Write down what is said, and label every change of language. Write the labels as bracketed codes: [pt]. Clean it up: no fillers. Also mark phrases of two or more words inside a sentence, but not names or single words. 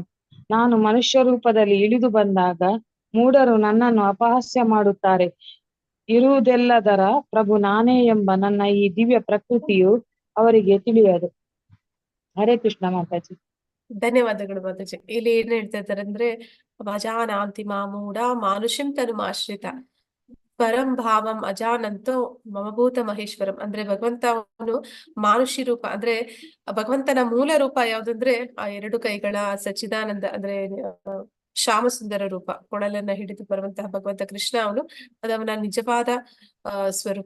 [kn] ನಾನು ಮನುಷ್ಯ ರೂಪದಲ್ಲಿ ಇಳಿದು ಬಂದಾಗ ಮೂಢರು ನನ್ನನ್ನು ಅಪಹಾಸ್ಯ ಮಾಡುತ್ತಾರೆ. ಇರುವುದೆಲ್ಲದರ ಪ್ರಭು ನಾನೇ ಎಂಬ ನನ್ನ ಈ ದಿವ್ಯ ಪ್ರಕೃತಿಯು ಅವರಿಗೆ ತಿಳಿಯದು. ಹರೇ ಕೃಷ್ಣ ಮಾತಾಜಿ. ಧನ್ಯವಾದಗಳು ಮಾತಾಜಿ. ಇಲ್ಲಿ ಏನ್ ಹೇಳ್ತಾ ಇದ್ದಾರೆ ಅಂದ್ರೆ, [sa] ಅಜಾನಾಂತಿ ಮಾಮೂಢ ಮಾನುಷಂ ತನುಮಾಶ್ರಿತ ಪರಂ ಭಾವಂ ಅಜಾನಂತೋ ಮಮಭೂತ ಮಹೇಶ್ವರಂ. [kn] ಅಂದ್ರೆ ಭಗವಂತ ಅವನು ಮಾನುಷಿ ರೂಪ, ಅಂದ್ರೆ ಭಗವಂತನ ಮೂಲ ರೂಪ ಯಾವ್ದಂದ್ರೆ ಆ 2 ಕೈಗಳ ಸಚ್ಚಿದಾನಂದ, ಅಂದ್ರೆ ಶ್ಯಾಮಸುಂದರ ರೂಪ, ಕೊಳಲನ್ನ ಹಿಡಿದು ಬರುವಂತಹ ಭಗವಂತ ಕೃಷ್ಣ ಅವನು ಅದವನ ನಿಜವಾದ ಸ್ವರೂಪ.